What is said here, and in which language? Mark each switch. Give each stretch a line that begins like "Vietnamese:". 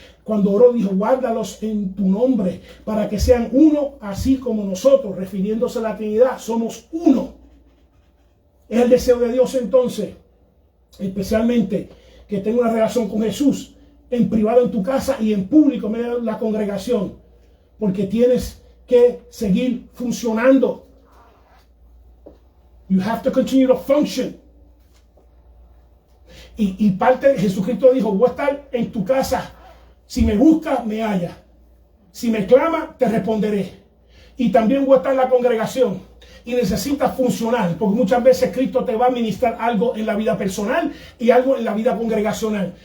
Spanish: Cuando oró, dijo: guárdalos en tu nombre, para que sean uno, así como nosotros, refiriéndose a la Trinidad, somos uno. Es el deseo de Dios entonces, especialmente que tenga una relación con Jesús, en privado en tu casa y en público en medio de la congregación, porque tienes que seguir funcionando.
English: You have to continue to function.
Spanish: Y parte de Jesucristo dijo: voy a estar en tu casa. Si me busca, me halla. Si me clama, te responderé. Y también voy a estar en la congregación. Y necesitas funcionar, porque muchas veces Cristo te va a ministrar algo en la vida personal y algo en la vida congregacional.